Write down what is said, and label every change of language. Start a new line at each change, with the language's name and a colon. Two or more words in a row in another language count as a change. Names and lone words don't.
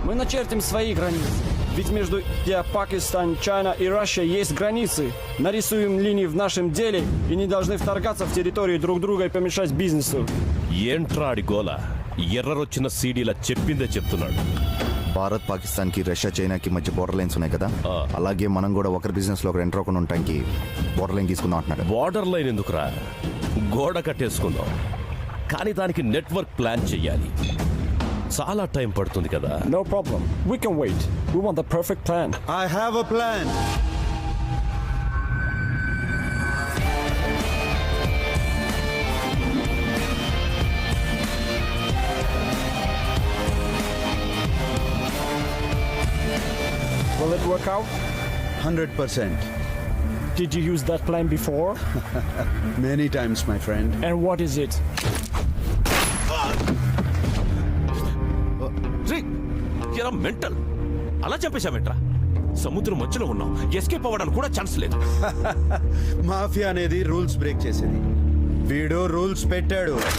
Russian: начертим свои границы. Ведь между Индией, Пакистан, Чайна и Россия есть границы. Нарисуем линии в нашем деле и не должны вторгаться в территории друг друга и помешать бизнесу.
Telugu: ఏంట్రాడి గోల ఎర్రరొచ్చిన సీడీలా చెప్పిందే చెప్తున్నాడు. భారత్ పాకిస్తాన్ కి రష్యా చైనాకి మధ్య
English: border lines
Telugu: ఉన్నాయి కదా, అలాగే మనం కూడా ఒకరి బిజినెస్ లో ఒకరు ఎంటర్ అవ్వకుండా ఉండటానికి
English: border line
Telugu: తీసుకుందాం అంటున్నాడు.
English: border line
Telugu: ఎందుకురా, గోడ కట్టేసుకుందాం. కానీ దానికి
English: network plan
Telugu: చెయ్యాలి. చాలా టైం పడుతుంది కదా.
English: No problem. We can wait. We want the perfect plan. I have a plan. Will it work out? 100%. Did you use that plan before? Many times, my friend. And what is it?
Telugu: ఎరా మెంటల్, అలా చెప్పేశావేంట్రా? సముద్రం మధ్యలో ఉన్నాం, ఎస్కేప్ అవ్వడానికి కూడా ఛాన్స్ లేదు. మాఫియా అనేది
English: rules break
Telugu: చేసేది. వీడు రూల్స్ పెట్టాడు.